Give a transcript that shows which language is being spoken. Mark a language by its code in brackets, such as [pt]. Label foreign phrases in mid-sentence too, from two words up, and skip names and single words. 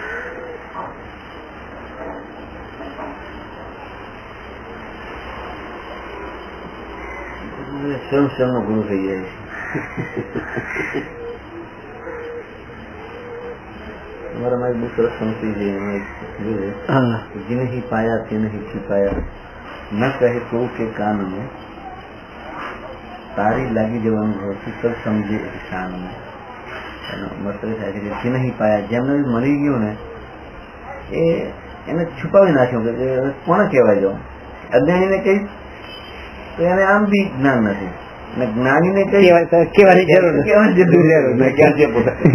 [gu] સ્વયં નો ગુરુ થઈ જાય છે. અમારામાં એક બહુ સરસ સમજી છે, [hi] जिन्हें पाया तिन्हें छिपाया, न कहे तो के कान में, तारी लागी जवान होती तब समझे शान में. [gu] મતલબ થાય છે કે [hi] जिन्हें पाया, [gu] જેમને મળી ગયું ને એને છુપાવી નાખ્યું કે કોને કહેવાય જાવ. અજ્ઞાનીને કઈ તો એને આમ બી જ્ઞાન નથી. અને જ્ઞાનીને કઈ કહેવાની જરૂર નથી. જ્ઞાન છે પોતાનું.